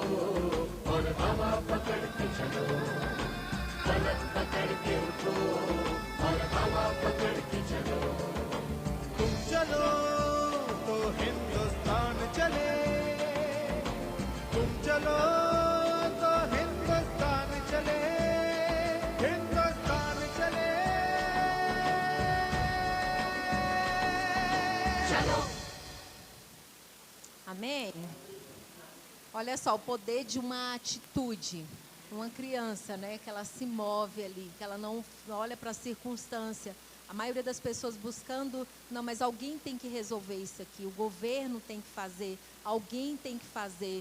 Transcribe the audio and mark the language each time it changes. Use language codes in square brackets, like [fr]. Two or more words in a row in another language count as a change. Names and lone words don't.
[hi] और हवा पकड़ के चलो फलक पकड़ के उठो और हवा पकड़ के चलो तुम चलो तो हिंदुस्तान चले तुम चलो तो हिंदुस्तान चले हिंदुस्तान चले चलो [pt] Amém? Olha só, o poder de uma atitude. Uma criança, né, que ela se move ali, que ela não olha para a circunstância. A maioria das pessoas buscando, não, mas alguém tem que resolver isso aqui, o governo tem que fazer, alguém tem que fazer.